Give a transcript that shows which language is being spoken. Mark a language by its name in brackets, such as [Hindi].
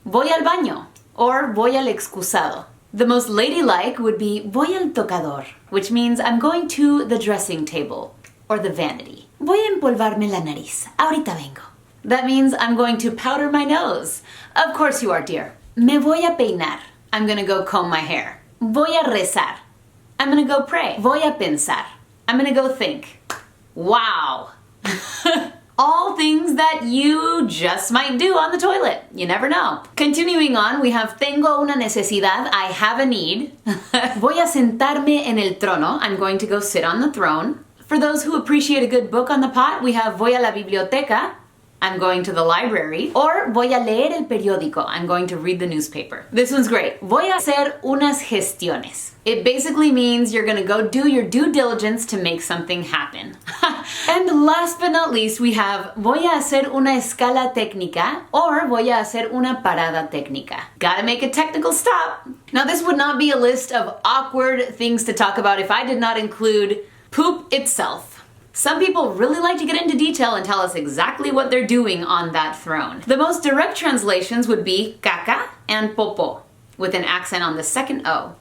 [Spanish] Voy al baño, or voy al excusado. [English] The most ladylike would be [Spanish] voy al tocador, [English] which means I'm going to the dressing table, or the vanity. [Spanish] Voy a empolvarme la nariz, ahorita vengo. [English] That means I'm going to powder my nose. Of course you are, dear. [Spanish] Me voy a peinar. [English] I'm gonna go comb my hair. [Spanish] Voy a rezar. [English] I'm gonna go pray. [Spanish] Voy a pensar. [English] I'm gonna go think. Wow. All things that you just might do on the toilet. You never know. Continuing on, we have [Spanish] tengo una necesidad. [English] I have a need. [Spanish] Voy a sentarme en el trono. [English] I'm going to go sit on the throne. For those who appreciate a good book on the pot, we have [Spanish] voy a la biblioteca. [English] I'm going to the library. [Spanish] Or voy a leer el periódico. [English] I'm going to read the newspaper. This one's great. [Spanish] Voy a hacer unas gestiones. [English] It basically means you're gonna go do your due diligence to make something happen. And last but not least, we have [Spanish] voy a hacer una escala técnica [English] or [Spanish] voy a hacer una parada técnica. [English] Gotta make a technical stop. Now this would not be a list of awkward things to talk about if I did not include poop itself. Some people really like to get into detail and tell us exactly what they're doing on that throne. The most direct translations would be caca and popo, with an accent on the second O.